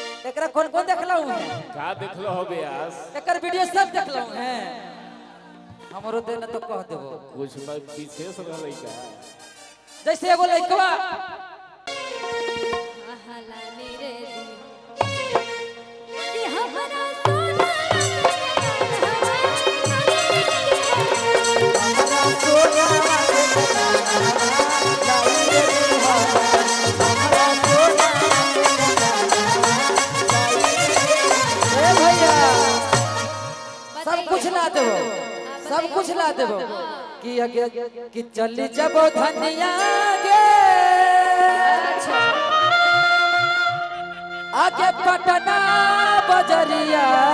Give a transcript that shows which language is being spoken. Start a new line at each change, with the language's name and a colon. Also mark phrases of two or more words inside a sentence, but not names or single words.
Magahi: एकरा कौन कौन देखला हूं का देखलो हो ब्यास एकर वीडियो सब देखला हूं हैं हमरो देना तो कह देबो कुछ मैं पीछे से रहलै का जैसे एगो लइकवा हलानी रे कि हमरा सोना हमरा सोना सब कुछ ला देबो सब कुछ ला देबो कि आगे कि चली जबो धनिया गे आगे पटना बजरिया